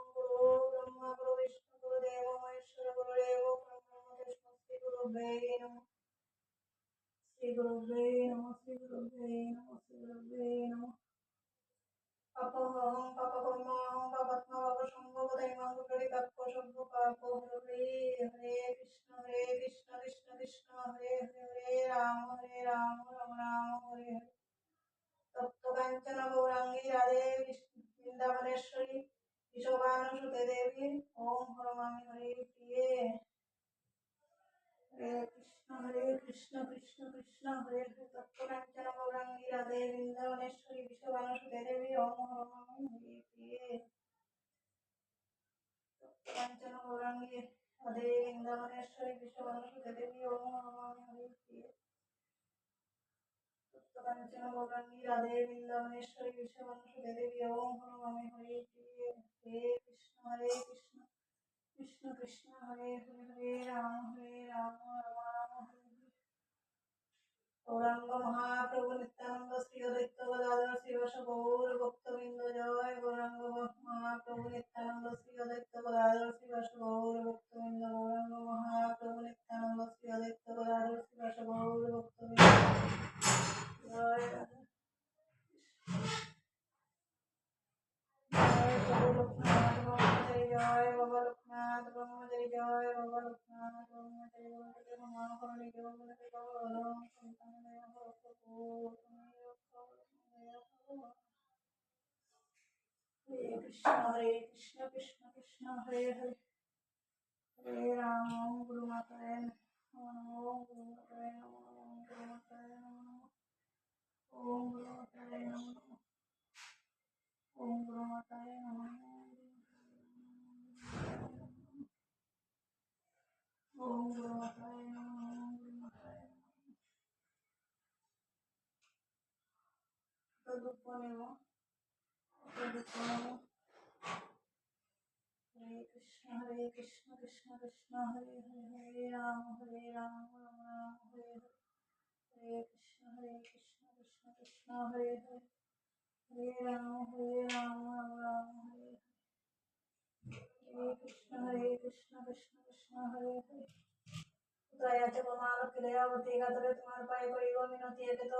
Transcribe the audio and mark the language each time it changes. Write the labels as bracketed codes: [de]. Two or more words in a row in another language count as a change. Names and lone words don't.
[sa] गुरो ब्रह्मा गुरु विष्णु गुरुदेवो महेश्वर गुरुदेवो परब्रह्म तस्मै श्रीगुरुभ्ये नमः श्रीगुरुभ्ये नमः श्रीगुरुभ्ये नमः श्रीगुरुभ्ये नमः अपोहं पापकर्माहं पापात्मा पापसंभवदैमां कुण्डलिकाक्षोभो पापो हरे हरे कृष्ण कृष्ण कृष्ण हरे हरे हरे राम राम राम हरे हरे तप्तकाञ्चन गौराङ्गी राधे वृन्दावनेश्वरी विशोभानुसुते देवी ओम हरमामि हरे प्रिये हरे कृष्ण कृष्ण कृष्ण हरे हरे तप्तकाञ्चन गौराङ्गी राधे वृन्दावनेश्वरी विशोभानुसुते देवी ओम हरमामि हरे प्रिये कांचन गौरांगी राधे वृंदावनेश्वरी विश्ववंशुते देवी ओम नमामि हरे प्रिये कांचन गौरांगी राधे वृंदावनेश्वरी विश्ववंशुते देवी ओम नमामि हरे प्रिये हे कृष्ण कृष्ण कृष्ण हरे हरे हरे राम राम राम हरे हरे गौरांग महाप्रभु नित्यानंद श्री अद्वैत गदाधर शिव गौर भक्तवृंद जय गौरांग महाप्रभु नित्यानंद श्री अद्वैत गदाधर शिव गौर भक्तवृंद गौरांग महाप्रभु नित्यानंद श्री अद्वैत गदाधर शिव गौर भक्तवृंद जय राधा जय बाबा लोकनाथ ब्रह्मचारी जय बाबा लोकनाथ ब्रह्मचारी जय महाकरुणी हरे कृष्ण कृष्ण कृष्ण हरे हरे हरे राम ओम गुरु माताय नमः ओम गुरु माताय नमः ओम गुरु माताय नमः ओम गुरु माताय नमः ओम गुरु माताय नमः ओम गुरु माताय नमः ओम गुरु माताय नमः तदुपनेव तदुपनेव हरे कृष्ण कृष्ण कृष्ण हरे हरे हरे राम राम राम हरे हरे हरे कृष्ण कृष्ण कृष्ण हरे हरे हरे राम राम राम हरे हरे कृष्ण कृष्ण कृष्ण हरे हरे [bn] উদয়াচে প্রমাণ ক্রিয়াবতী গাতরে তুম্হার পায়ে করিগো মিনতি একে তো